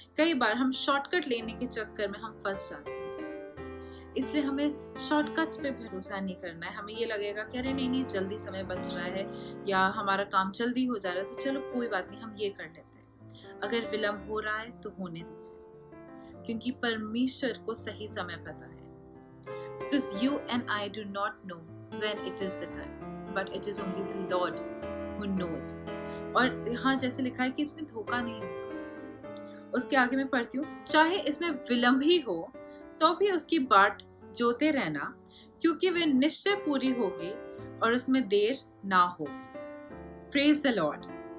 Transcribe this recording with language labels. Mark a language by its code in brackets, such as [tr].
[hi] कई बार हम शॉर्टकट लेने के चक्कर में हम फंस जाते हैं। इसलिए हमें शॉर्टकट्स पे भरोसा नहीं करना है। हमें ये लगेगा कि अरे नहीं, जल्दी समय बच रहा है या हमारा काम जल्दी हो जा रहा है, तो चलो कोई बात नहीं, हम ये कर लेते हैं। अगर विलंब हो रहा है तो होने दीजिए, क्योंकि परमेश्वर को सही समय पता है। [en] Because you and I do not know when it is the time, but it is only the Lord who knows. [hi] और यहाँ जैसे लिखा है कि इसमें धोखा नहीं होगा। उसके आगे मैं पढ़ती हूँ, चाहे इसमें विलंब ही हो तो भी उसकी बाट जोते रहना, क्योंकि वे निश्चय पूरी होगी और उसमें देर ना होगी। [en] Praise the Lord.